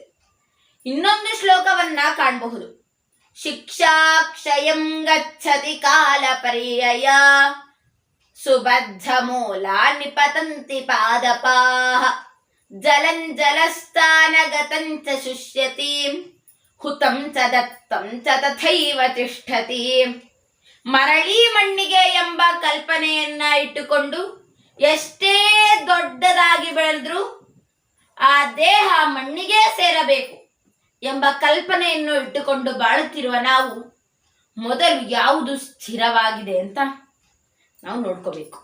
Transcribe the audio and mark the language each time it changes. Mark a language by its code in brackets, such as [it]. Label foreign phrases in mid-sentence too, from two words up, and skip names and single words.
[kn] ಇನ್ನೊಂದು ಶ್ಲೋಕವನ್ನ ಕಾಣಬಹುದು. [sa] ಶಿಕ್ಷಾ ಕ್ಷಯಂ ಗಚ್ಚತಿ ಕಾಲ ಪರ್ಯಯ ಸುಬದ್ಧ ಮೂಲ ನಿಪತಂತಿ ಪಾದಪಾಹ ಜಲಂ ಜಲಸ್ಥಾನ ಗತಂಚ ಶುಷ್ಯತಿ ಹುತಂ ಚ ದತ್ತಂ ಚ ತಥೈವ ತಿಷ್ಠತಿ. [kn] ಮರಳಿ ಮಣ್ಣಿಗೆ ಎಂಬ ಕಲ್ಪನೆಯನ್ನ ಇಟ್ಟುಕೊಂಡು ಎಷ್ಟೇ ದೊಡ್ಡದಾಗಿ ಬೆಳೆದ್ರು ಆ ದೇಹ ಮಣ್ಣಿಗೆ ಸೇರಬೇಕು ಎಂಬ ಕಲ್ಪನೆಯನ್ನು ಇಟ್ಟುಕೊಂಡು ಬಾಳುತ್ತಿರುವ ನಾವು ಮೊದಲು ಯಾವುದು ಸ್ಥಿರವಾಗಿದೆ ಅಂತ ನಾವು ನೋಡ್ಕೋಬೇಕು.